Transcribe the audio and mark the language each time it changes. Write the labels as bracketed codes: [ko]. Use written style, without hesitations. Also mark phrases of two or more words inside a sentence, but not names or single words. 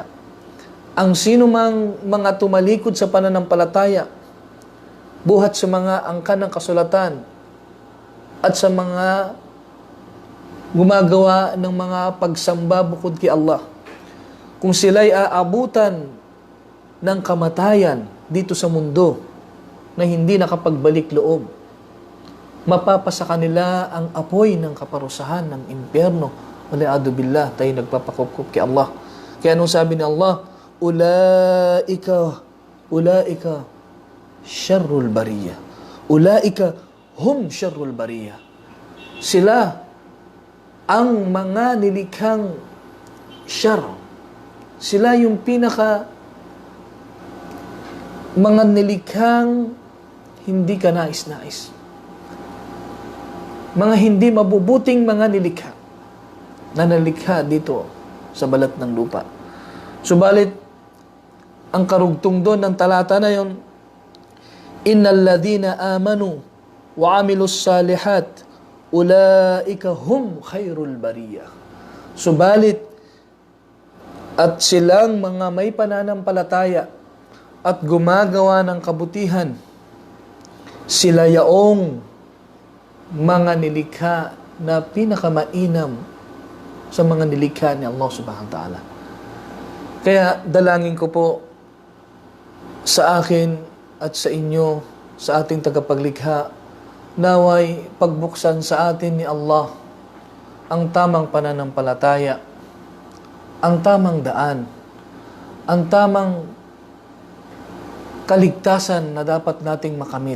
[tl] Ang sino mang mga tumalikod sa pananampalataya, buhat sa mga angkan ng kasulatan, at sa mga gumagawa ng mga pagsamba bukod kay Allah, kung sila'y aabutan ng kamatayan dito sa mundo na hindi nakapagbalik loob, mapapasa kanila ang apoy ng kaparusahan ng impyerno. [ar] والعياذ بالله, [tl] tayo nagpapakupkup kay Allah. Kaya anong sabi ni Allah? [ar] أولئك شر البرية. أولئك هم شر البرية. [tl] Sila ang mga nilikhang syar. Sila yung mga nilikhang hindi ka nais-nais. Mga hindi mabubuting mga nilikha na nalikha dito sa balat ng lupa. Subalit, ang karugtong doon ng talata na yon, [ar] إن الذين آمنوا وعملوا الصالحات أولئك هم خير البرية. [tl] Subalit, at silang mga may pananampalataya at gumagawa ng kabutihan, sila yaong mga nilikha na pinakamainam sa mga nilikha ni Allah [ar] سبحانه وتعالى. [tl] Kaya dalangin ko po sa akin at sa inyo sa ating tagapaglikha, naway pagbuksan sa atin ni Allah ang tamang pananampalataya, ang tamang daan, ang tamang kaligtasan na dapat nating makamit.